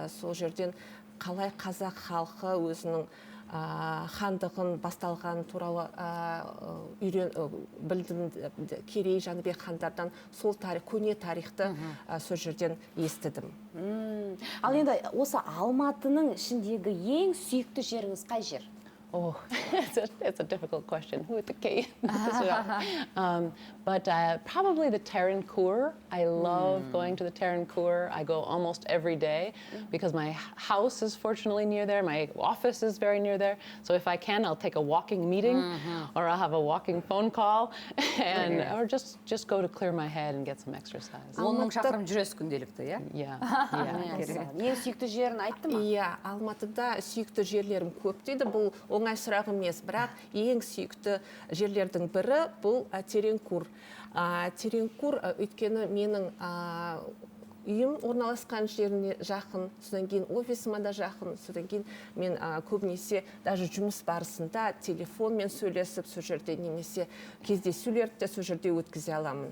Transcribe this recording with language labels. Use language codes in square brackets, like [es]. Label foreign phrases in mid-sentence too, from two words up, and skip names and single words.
[kk] Сол жерден қалай қазақ халқы өзінің хандығын басталған туралы білдім. Керей, Жәнібек хандардан сол көне тарихты сол жерден естідім. Ал енді осы Алматының ішіндегі ең сүйікті жеріңіз қай жер? [en] Oh, it's a difficult question. Who at the cave? But probably the Terran Cour. I love going to the Terran Cour. I go almost every day because my house is fortunately near there. My office is very near there. So if I can, I'll take a walking meeting or I'll have a walking phone call or just go to clear my head and get some exercise. [kk] 10,000 шақырым жүресіз күнделікті, иә? [en] Yeah. [kk] Ең сүйікті жерін айтты ма? Иә, Алматыда сүйікті жерлерім көп дейді. Бұл оңай сұрақ емес, бірақ ең сүйікті жерлердің бірі бұл Теренкур. Теренкур өйткені менің үйім орналасқан жеріне жақын, содан кейін офисыма да жақын, содан кейін мен көбінесе даже жұмыс барысында телефонмен сөйлесіп, сол жерде немесе кездесулерді сол жерде өткізе аламын.